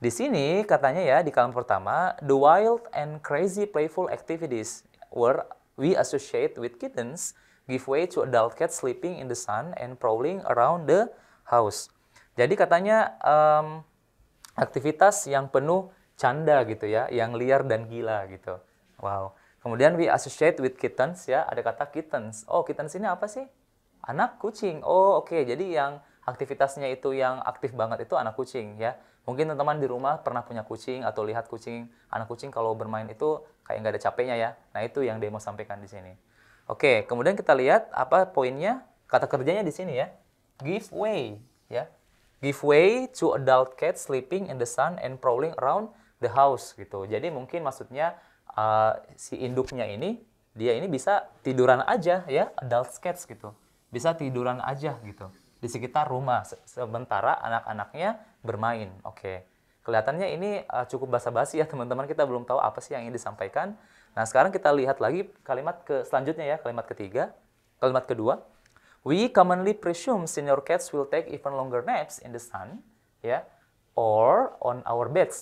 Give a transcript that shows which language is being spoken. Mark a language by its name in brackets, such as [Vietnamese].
[Indonesian] Di sini katanya ya, di kalimat pertama, [English] the wild and crazy playful activities were we associate with kittens give way to adult cats sleeping in the sun and prowling around the house. [Indonesian] Jadi katanya aktivitas yang penuh canda gitu ya, yang liar dan gila gitu. Wow. Kemudian [English] we associate with kittens [Indonesian] ya, ada kata kittens. Oh, kittens ini apa sih? Anak kucing. Oh, oke. Jadi yang aktivitasnya itu yang aktif banget itu anak kucing ya. Mungkin teman-teman di rumah pernah punya kucing atau lihat kucing, anak kucing kalau bermain itu kayak nggak ada capeknya ya. Nah, itu yang dia mau sampaikan di sini. Oke, kemudian kita lihat apa poinnya, kata kerjanya di sini ya. [English] Give way ya. Give way to adult cats sleeping in the sun and prowling around the house gitu. [Indonesian] Jadi mungkin maksudnya si induknya ini, dia ini bisa tiduran aja ya, adult cats gitu. Bisa tiduran aja gitu di sekitar rumah sementara anak-anaknya bermain. Oke. Kelihatannya ini cukup basa-basi ya teman-teman, kita belum tahu apa sih yang ingin disampaikan. Nah, sekarang kita lihat lagi kalimat selanjutnya ya, kalimat ketiga. Kalimat kedua, [English] we commonly presume senior cats will take even longer naps in the sun, ya, or on our beds.